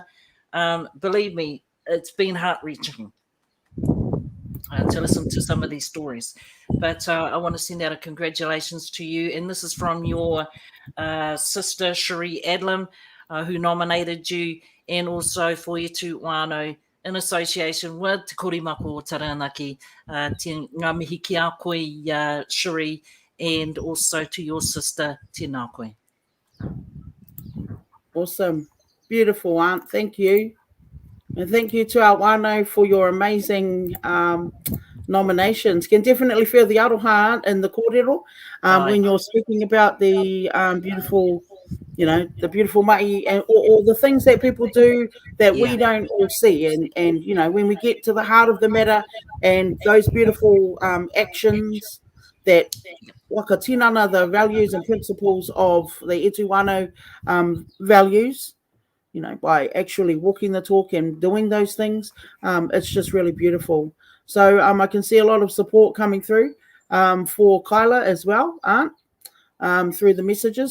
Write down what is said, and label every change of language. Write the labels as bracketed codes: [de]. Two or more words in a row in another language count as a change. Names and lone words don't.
[en] Believe me, it's been heart-wrenching to listen to some of these stories. But I want to send out a congratulations to you. And this is from your sister, Cherie Adlin, who nominated you, and also for you to Whānau in association with Te Korimako o Taranaki, [mi] ngā mihi ki a koe, [en] Cherie, and also to your sister, [mi] tēnā koe. [en] Awesome. Beautiful, Aunt. Thank you. And thank you to our whānau for your amazing nominations. Can definitely feel the aroha in the kōrero when you're speaking about the beautiful, the beautiful mai and or the things that people do that we don't all see. And when we get to the heart of the matter and those beautiful actions that [mi] waka tinana, [en] the values and principles of the Etu Whānau values, by actually walking the talk and doing those things, it's just really beautiful. So I can see a lot of support coming through for Kyla as well, Aunt, through the messages.